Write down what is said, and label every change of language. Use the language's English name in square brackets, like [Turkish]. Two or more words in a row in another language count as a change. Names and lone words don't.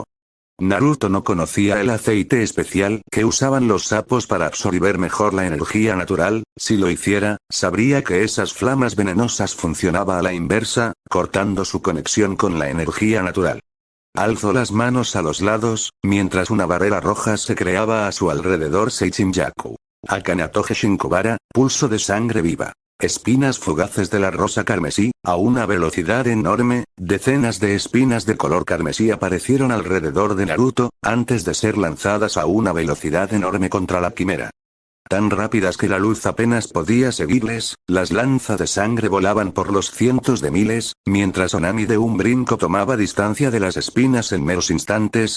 [Spanish] Naruto no conocía el aceite especial que usaban los sapos para absorber mejor la energía natural. Si lo hiciera, sabría que esas flamas venenosas funcionaban a la inversa, cortando su conexión con la energía natural. Alzó las manos a los lados, mientras una barrera roja se creaba a su alrededor. [Japanese] Seichinjaku. Akanatoge Shinkobara, [Spanish] pulso de sangre viva. Espinas fugaces de la rosa carmesí, a una velocidad enorme, decenas de espinas de color carmesí aparecieron alrededor de Naruto, antes de ser lanzadas a una velocidad enorme contra la quimera. Tan rápidas que la luz apenas podía seguirles, las lanzas de sangre volaban por los cientos de miles, mientras Onami de un brinco tomaba distancia de las espinas en meros instantes.